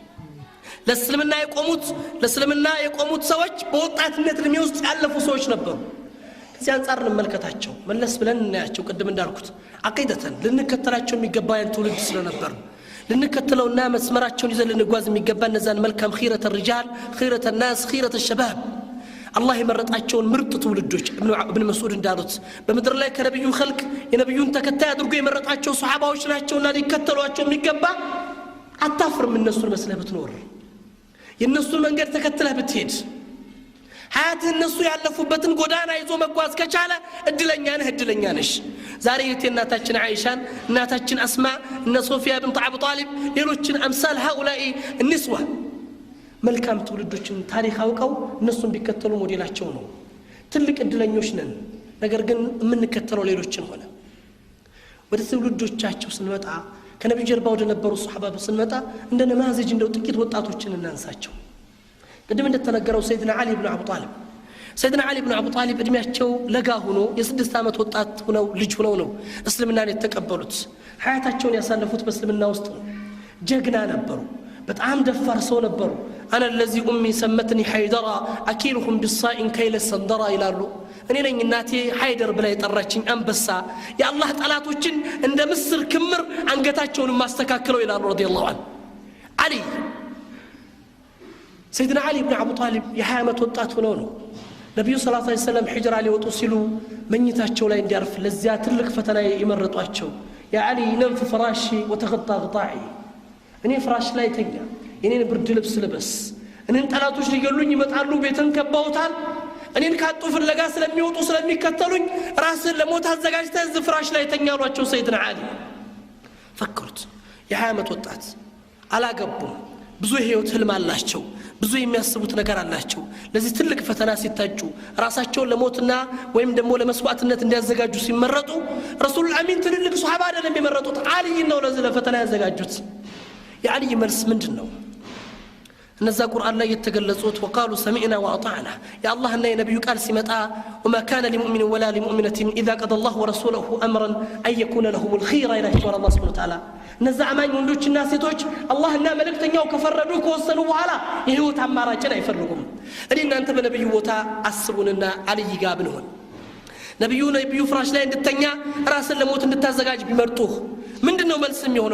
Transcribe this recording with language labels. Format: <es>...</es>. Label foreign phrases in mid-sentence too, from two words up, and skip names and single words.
<am>ለእስልምና የቆሙት ሰዎች በወጣትነት እድሜ ውስጥ ያለፉ ሰዎች ነበሩ ከዚህ አንፃር እንመልከታቸው መለስ ብለን እናያቸው ቅድም እንዳልኩት አቂደተን ልንከተላቸው የሚገባ ያን ትውልድ ስለነበር ልንከተለውና መስመራቸውን ይዘን ልንጓዝ የሚገባ እነዛን መልካም</am> <ar>خيرة الرجال خيرة الناس خيرة الشباب</ar> <am>الله يمرጣቸውን ምርጥ ትውልዶች ابن مسعود እንዳሉት በመድር ላይ ከነብዩ خلق የነብዩን ተከታይ አድርጎ የመረጣቸው ሱሐባዎች ናቸውና ሊከተሏቸው የሚገባ አታፍርም እነሱን መስለህ ብትኖር የነሱን መንገድ ተከትለህ ብትሄድ ሐያት እነሱ ያለፉበትን ጎዳና ይዞ መጓዝ ከቻለ እድለኛ ነሽ ዛሬ የእናታችን አይሻን እናታችን አስማ እነ ሶፊያ ቢንት አቡ ጣሊብ ሌሎችን አምሳል</am> <ar>هؤلاء النسوة</ar> <am>መልካም ትውልዶችን ታሪክ አውቀው እነሱን ቢከተሉ ሞዴላቸው ነው ትልቅ እድለኞች ነን ነገር ግን የምንከተለው ሌሎችን ሆነ ወደ ትውልዶቻቸው ስንመጣ ከነብዩ ጀርባ ወደ ነበሩ ሱሐባ ስንመጣ እንደ ነማዘጅ እንደው ጥቂት ወጣቶችን እናንሳቸው ቅድም እንደተነገረው ሰይድና አሊ ኢብኑ አቡ ጣሊብ ሰይድና ዓሊ ብን አቡ ጣሊብ እድሜያቸው ለጋ ሆኖ የ6 ዓመት ወጣት ሆነው ልጅ ሆነው ነው እስልምናን የተቀበሉት። ሐያታቸውን ያሳለፉት በእስልምና ውስጥ ነው። ጀግና ነበሩ። በጣም ደፋር ሰው ነበሩ።</am> <ar>أنا الذي امي سمتني حيدر اكيلهم بالصاء كيل السندر</ar> <am>ይላሉ። እኔ ነኝ እናቴ ሃይደር ብላ የጠራችኝ አንበሳ የአላህ ጠላቶችን እንደ ምስር ክምር አንገታቸውን ማስተካከለው ይላሉ</am> <ar>رضي الله عنه።</ar> <am>ዓሊ ሰይድና ዓሊ ብን አቡ ጣሊብ የ20 ዓመት ወጣት ሆነው ነው ነብዩ</am> <ar>صلى الله عليه وسلم</ar> <am>ሂጅራ ሊወጡ ሲሉ መኝታቸው ላይ እንዲያርፍ ለዚያ ትልቅ ፈተና ይመረጧቸው።</am> <ar>يا علي نم في فراشي وتغطى غطاعي</ar> <am>እኔ ፍራሽ ላይ ተኛ የኔን ብርድ ልብስ ልበስ እኔን ጠላቶች ሊገሉኝ ይመጣሉ ቤተን ከበውታል እኔን ካጡ ፍለጋ ስለሚወጡ ስለሚከተሉኝ ራስን ለሞት አዘጋጅተህ እዚህ ፍራሽ ላይ ተኛ አሏቸው ሰይድና ዓሊ። ፈከሩት። የ20 ዓመት ወጣት አላገቡም። ብዙ ህይወት ህልም አላቸው። ብዙ የሚያስቡት ነገር አላቸው። ለዚህ ትልቅ ፈተና ሲታጩ ራሳቸውን ለሞትና ወይም ደግሞ ለመስዋዕትነት እንዲያዘጋጁ ሲመረጡ</am> <ar>الرسول الأمين</ar> <am>ትልልቅ ሱሐባ አይደለም የመረጡት ዓሊ ነው ለዚህ ለፈተና ያዘጋጁት። የዓሊ መልስ ምንድነው? እነዛ ቁርአን ላይ የተገለጹት</am> <ar>وقالوا سمعنا واطعنا يا الله</ar> <am>እና የነብዩ ቃል ሲመጣ</am> <ar>وما كان لمؤمن ولا لمؤمنة اذا قضى الله ورسوله امرا ان يكون لهم الخيره الى الله سبحانه وتعالى</ar> <am>እነዛ አማኝ ወንዶችና ሴቶች አላህና መልእክተኛው ከፈረዱ ከወሰኑ በኋላ የህይወት አማራጭን አይፈልጉም። እኔ እናንተ በነብዩ ቦታ አስቡንና ዓሊ ጋር ብንሆን ነብዩ ፍራሽ ላይ እንድተኛ ራስን ለሞት እንድታዘጋጅ ቢመርጡህ ምንድነው መልስ የሚሆነው?</am>